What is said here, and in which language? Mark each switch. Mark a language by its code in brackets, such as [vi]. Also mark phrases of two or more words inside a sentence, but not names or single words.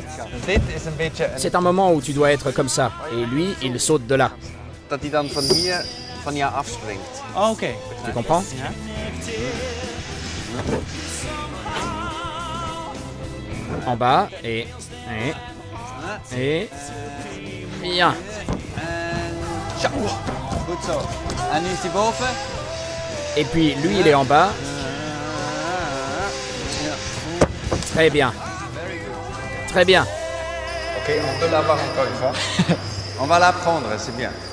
[fr] C'est un moment où tu dois être comme ça, et lui, il saute de là. [nl] Oh, oké. [fr] Tu comprends? En bas, et... Bien. [nl] Goed zo. En nu is hij boven. [fr] Et puis, lui, il est en bas. Très bien. Très bien. Ok, on peut l'avoir encore une fois. On va l'apprendre, c'est bien.